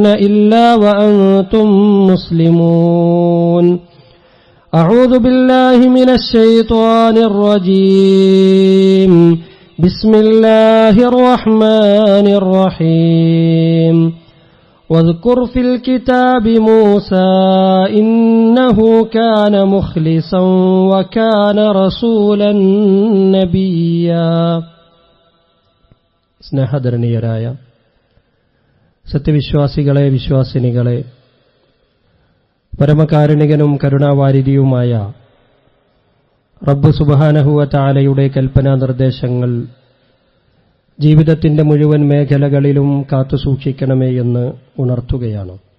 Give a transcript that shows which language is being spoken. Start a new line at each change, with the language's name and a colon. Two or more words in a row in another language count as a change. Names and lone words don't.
Arabic: إلا وأنتم مسلمون أعوذ بالله من الشيطان الرجيم بسم الله الرحمن الرحيم واذكر في الكتاب موسى إنه كان مخلصا وكان رسولا نبيا
Malayalam: സ്നേഹധരണീയരായ സത്യവിശ്വാസികളെ വിശ്വാസിനികളെ പരമകാരുണികനും കരുണാവാരിധിയുമായ റബ്ബ്
Arabic: سبحانه وتعالى
Malayalam: കൽപ്പനാ നിർദ്ദേശങ്ങൾ ജീവിതത്തിന്റെ മുഴുവൻ മേഖലകളിലും കാത്തുസൂക്ഷിക്കണമേ എന്ന് ഉണർത്തുകയാണ്.